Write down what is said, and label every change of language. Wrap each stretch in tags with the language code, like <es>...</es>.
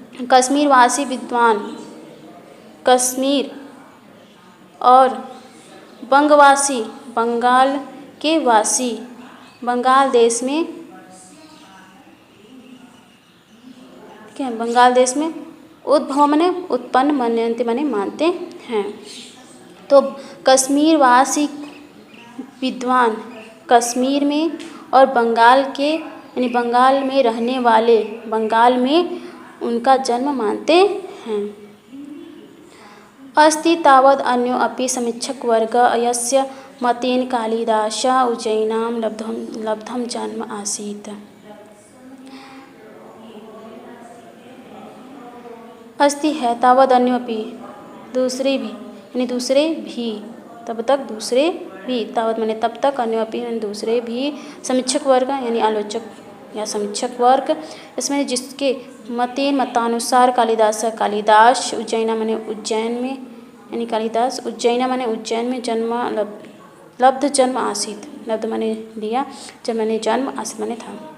<hi>कश्मीरवासी विद्वान कश्मीर और बंगवासी बंगाल के वासी बंगाल देश में, ठीक है, बंगाल देश में उद्भव माने उत्पन्न, मन्यन्ते माने मानते हैं। तो कश्मीरवासी विद्वान कश्मीर में और बंगाल के यानी बंगाल में रहने वाले बंगाल में उनका जन्म मानते हैं।</hi> <sa>अस्ति तावद् अन्यो अपि समीक्षक वर्ग यस्य मतेन कालिदास उज्जयिनां लब्धं जन्म आसीत्।</sa> <hi>अस्ति है तावद् अन्यो अपि, दूसरे भी यानी दूसरे भी, तब तक दूसरे भी, तावत माने तब तक, अन्य अपि यानी दूसरे भी, समीक्षक वर्ग यानी आलोचक या समीक्षक वर्ग, इसमें जिसके मतेन मतानुसार कालिदास उज्जैना माने उज्जैन में यानी कालिदास उज्जैना माने उज्जैन में जन्म लब्ध जन्म आसीत, लब्ध माने लिया, जन्म माने जन्म, आसीत माने था।</hi>